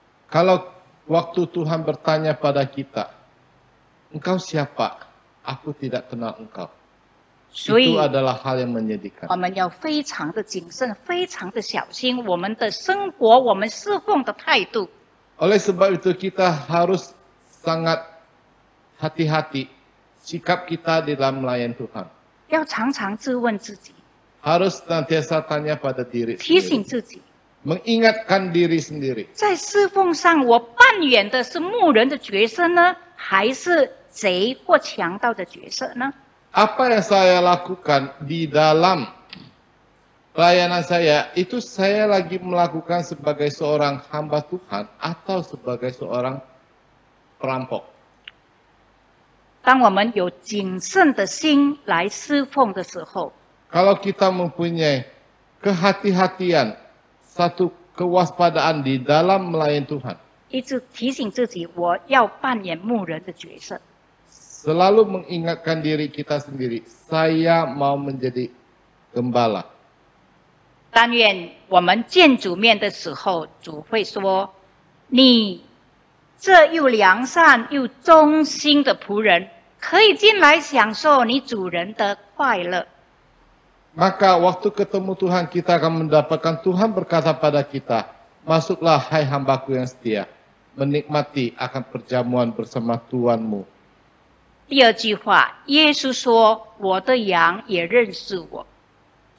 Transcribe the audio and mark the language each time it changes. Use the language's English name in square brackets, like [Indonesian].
[Indonesian] Kalau waktu Tuhan bertanya pada kita, engkau siapa? Aku tidak kenal engkau. [Chinese] 所以 [Indonesian] Itu adalah hal yang menyedihkan. [Chinese] 我们要非常的谨慎，非常的小心我们的生活，我们侍奉的态度。 [Indonesian] Oleh sebab itu kita harus sangat hati-hati sikap kita di dalam melayani Tuhan. [Chinese] 要常常自问自己， [Indonesian] Harus senantiasa tanya pada diri [Chinese] 提醒 [Indonesian] sendiri. [Chinese] 自己， [Indonesian] Mengingatkan diri sendiri. [Chinese] 在侍奉上我扮演的是牧人的角色呢，还是贼或强盗的角色呢？ [Indonesian] Apa yang saya lakukan di dalam pelayanan saya, itu saya lagi melakukan sebagai seorang hamba Tuhan atau sebagai seorang perampok. [Chinese] 当我们有谨慎的心来侍奉的时候， [Indonesian] Kalau kita mempunyai kehati-hatian, satu kewaspadaan di dalam melayani Tuhan, [Chinese] 一直提醒自己，我要扮演牧人的角色。 [Indonesian] selalu mengingatkan diri kita sendiri, saya mau menjadi gembala. [Chinese] 但愿我们见主面的时候，主会说：“你这又良善又忠心的仆人，可以进来享受你主人的快乐。” [Indonesian] Maka waktu ketemu Tuhan kita akan mendapatkan Tuhan berkata pada kita, masuklah hai hambaku yang setia, menikmati akan perjamuan bersama Tuhanmu. [Chinese] 第二句话，耶稣说：“我的羊也认识我。”